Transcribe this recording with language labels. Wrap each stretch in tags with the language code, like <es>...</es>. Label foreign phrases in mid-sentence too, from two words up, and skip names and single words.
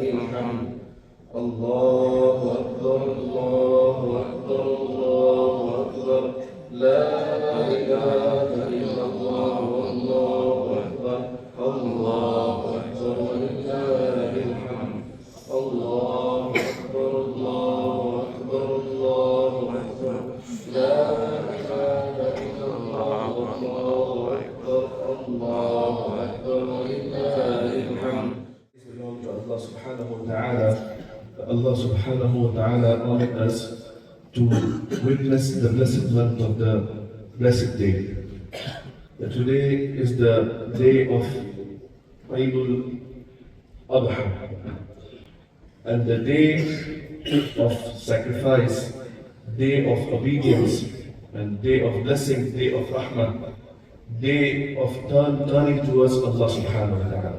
<ar>الحمد الله أكبر الله أكبر الله أكبر لا إله إلا الله الله أكبر الله أكبر ولله الحمد الله أكبر الله أكبر الله أكبر لا إله إلا الله الله أكبر الله أكبر ولله الحمد.</ar> <en>Belong to Allah</en> <ar>سبحانه وتعالى.</ar> <en>Allah</en> <ar>سبحانه وتعالى</ar> <en>honored us to witness the blessed month of the blessed day. Today is the day of Eidul Adha and the day of sacrifice, day of obedience, and day of blessing, day of rahmah, day of turning towards Allah</en> <ar>سبحانه وتعالى.</ar>